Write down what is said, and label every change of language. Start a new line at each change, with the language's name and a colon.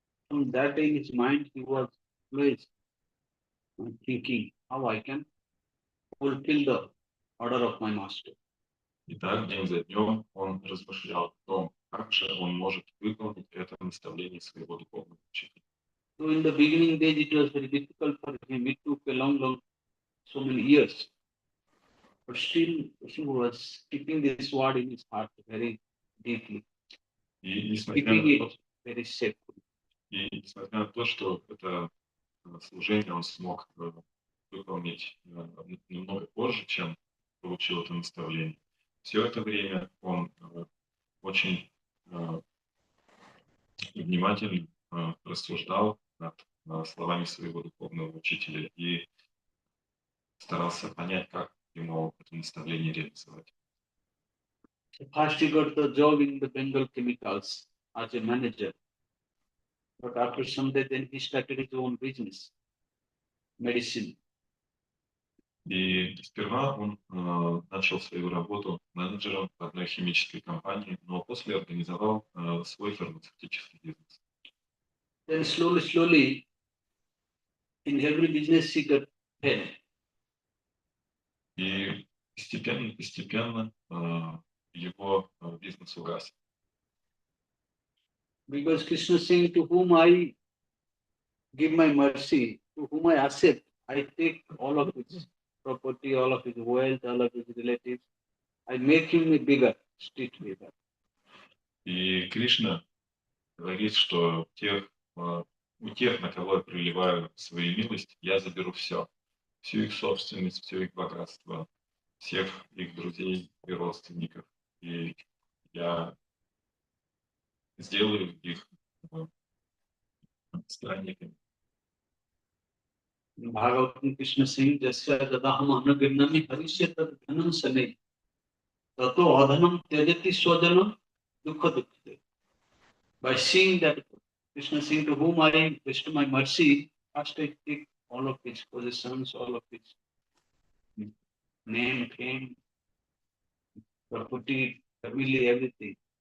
English: From that day in his mind, he was always thinking how I can fulfill the order of my master.
Russian: И так день за днем он размышлял о том, как же он может выполнить это наставление своего духовного учителя.
English: So in the beginning days, it was very difficult for him. It took a long, so many years. But still, he was keeping this word in his heart very deeply,
Russian: И несмотря
English: keeping
Russian: на
English: it very sacred.
Russian: несмотря на то, что это служение он смог выполнить немного позже, чем получил это наставление, все это время он очень внимательно рассуждал над словами своего духовного учителя и старался понять, как ему это наставление реализовать.
English: First, he got the job in the Bengal Chemicals as a manager. But after some day, then he started his own business, medicine.
Russian: И сперва он начал свою работу менеджером в одной химической компании, но после организовал свой фармацевтический бизнес. Then slowly, in every business he got help. И постепенно его бизнес угас.
English: Because Krishna is saying, to whom I give my mercy, to whom I accept, I take all of his property, all of his wealth, all of his relatives. I make him a bigger, street beggar.
Russian: И Кришна говорит, что у тех, на кого я проливаю свою милость, я заберу все. Всю их собственность, все их богатство, всех их друзей и родственников. И я сделаю их странниками.
English: Bhagavatam Krishna saying,
Sanskrit: Jasya dadaham anagirnami harishyata dhanam sanay. Tato adhanam tyajati swajanam dukha dukkate.
English: By seeing that Krishna saying, to whom I bestow my mercy, first I take all of his possessions, all of his name, fame, property, family, everything.